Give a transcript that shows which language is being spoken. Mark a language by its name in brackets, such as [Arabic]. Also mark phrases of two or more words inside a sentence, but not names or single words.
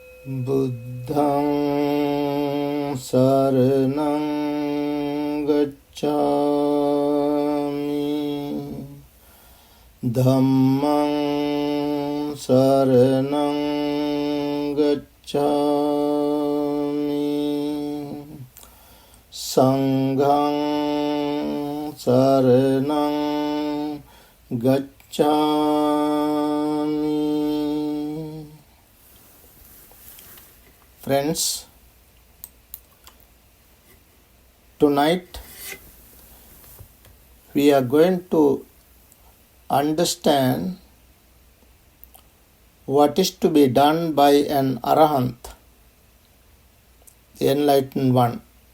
[Pali] Buddhaṃ saraṇaṃ gacchāmi, Dhammaṃ saraṇaṃ gacchāmi, Saṅghaṃ saraṇaṃ gacchāmi. [English] Friends, tonight we are going to understand what is to be done by an Arahanth, the enlightened one.